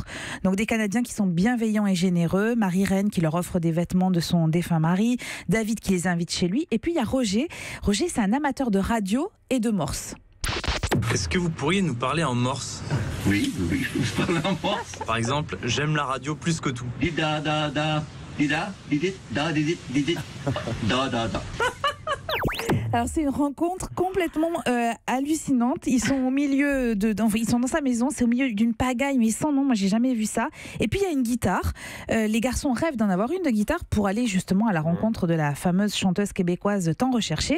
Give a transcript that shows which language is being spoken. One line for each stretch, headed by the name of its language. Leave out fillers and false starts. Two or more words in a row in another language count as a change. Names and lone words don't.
French: Donc des Canadiens qui sont bienveillants et généreux, Marie-Reine qui leur offre des vêtements de son défunt mari, David qui les invite chez lui, et puis il y a Roger. Roger, c'est un amateur de radio et de morse. Est-ce que vous pourriez nous parler en morse? Oui, je parle en morse. Par exemple, j'aime la radio plus que tout. Dida, da, da, dida, didit, da, didit, didit, da, da, da. Alors c'est une rencontre complètement hallucinante. Ils sont au milieu ils sont dans sa maison, c'est au milieu d'une pagaille mais sans nom. Moi j'ai jamais vu ça. Et puis il y a une guitare. Les garçons rêvent d'en avoir une de guitare pour aller justement à la rencontre de la fameuse chanteuse québécoise tant recherchée.